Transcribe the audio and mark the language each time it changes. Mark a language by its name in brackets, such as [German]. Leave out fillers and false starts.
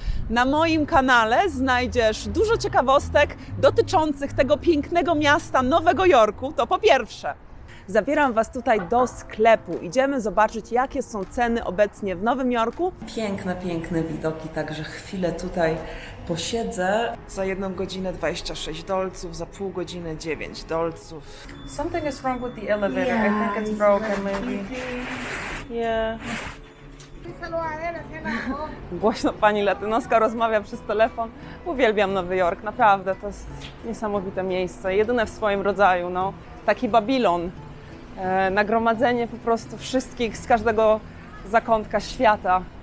[Polish] Na moim kanale znajdziesz dużo ciekawostek dotyczących tego pięknego miasta Nowego Jorku. To po pierwsze. Zabieram Was tutaj do sklepu. Idziemy zobaczyć, jakie są ceny obecnie w Nowym Jorku. Piękne widoki, także chwilę tutaj posiedzę. Za 1 godzinę 26 dolców, za pół godziny 9 dolców. [English] Something is wrong with the elevator. I think it's broken, maybe. Yeah. [Polish] Głośno pani latynoska rozmawia przez telefon. Uwielbiam Nowy Jork, naprawdę. To jest niesamowite miejsce. Jedyne w swoim rodzaju. No. Taki Babilon. Nagromadzenie po prostu wszystkich z każdego zakątka świata.